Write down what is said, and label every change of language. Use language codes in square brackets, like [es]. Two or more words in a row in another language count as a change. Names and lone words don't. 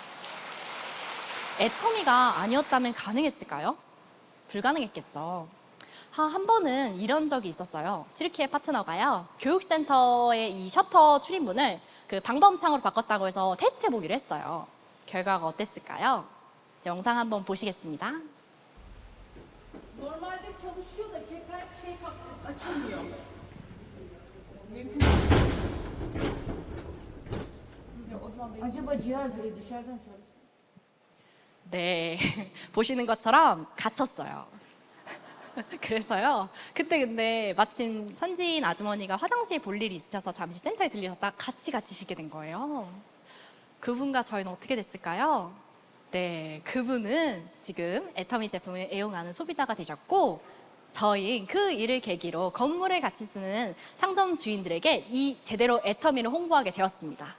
[ko] 애터미가 아니었다면 가능했을까요? 불가능했겠죠. 한 번은 이런 적이 있었어요. 튀르키예 파트너가요, 교육센터의 이 셔터 출입문을 그 방범창으로 바꿨다고 해서 테스트 해보기로 했어요. 결과가 어땠을까요? 영상 한번 보시겠습니다. [tr] Normalde çalışıyor da tekrar açılmıyor. Acaba cihaz dışarıdan çalışıyor? [ko] 네, 보시는 것처럼 갇혔어요. 그래서요, 그때 근데 마침 선지인 아주머니가 화장실 볼 일이 있으셔서 잠시 센터에 들리셨다 같이 갇히시게 된 거예요. 그분과 저희는 어떻게 됐을까요? 네, 그분은 지금 애터미 제품을 애용하는 소비자가 되셨고, 저희 그 일을 계기로 건물을 같이 쓰는 상점 주인들에게 이 제대로 애터미를 홍보하게 되었습니다.